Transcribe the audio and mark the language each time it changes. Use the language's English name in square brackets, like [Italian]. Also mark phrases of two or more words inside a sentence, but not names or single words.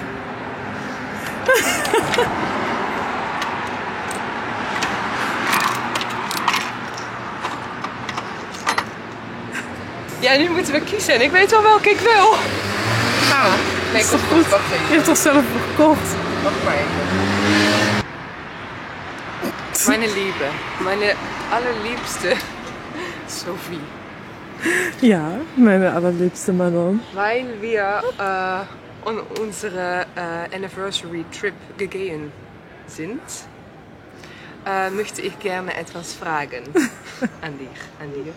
[Dutch] Ja, nu moeten we kiezen en ik weet al welke ik wil. Nou, Nee, is toch goed? Wacht Je even. hebt toch zelf gekocht? Wacht maar even. [German] Meine Liebe, meine allerliebste Sophie. [Dutch] Ja, mijn allerliebste Manon. [German] Weil wir on unsere [English] anniversary trip [German] gegangen sind, möchte ich gerne etwas fragen an dir.